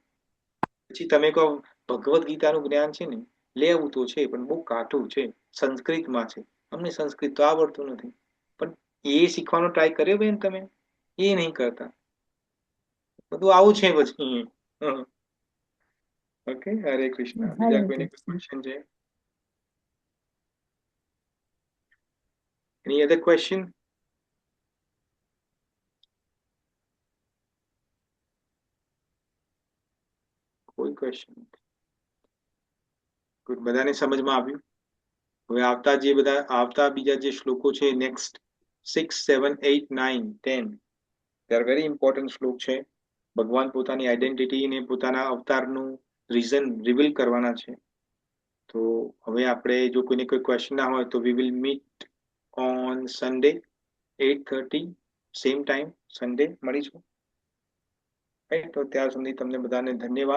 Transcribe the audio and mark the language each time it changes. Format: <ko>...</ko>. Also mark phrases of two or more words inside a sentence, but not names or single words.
<gu>પછી તમે કહો ભગવદ્ ગીતાનું જ્ઞાન છે ને લેવું તો છે, પણ બહુ કાઠું છે, સંસ્કૃતમાં છે, અમને સંસ્કૃત તો આવડતું નથી. પણ એ શીખવાનો ટ્રાય કર્યો બેન તમે? એ નહીં કરતા. બધું આવું છે પછી. ઓકે, હરે કૃષ્ણ. બીજા કોઈને ક્વેશ્ચન છે?</gu> <en>Any other question?</en> <gu>કોઈ ક્વેશ્ચન? ગુડ, બધાને સમજમાં આવ્યું? હવે આવતા બીજા જે શ્લોકો છે, નેક્સ્ટ 6, 7, 8, 9, 10,</gu> <en>they are very important</en> <gu>શ્લોક છે. ભગવાન પોતાની આઈડેન્ટિટી ને પોતાના અવતારનું રીઝન રિવીલ કરવાના છે. તો હવે આપણે જો કોઈને કોઈ ક્વેશ્ચન ના હોય તો</gu> <en>we will meet on Sunday</en> <gu>8:30</gu> <en>same time</en> <gu>સન્ડે મળીશું. તો ત્યાર સુધી તમને બધાને ધન્યવાદ.</gu>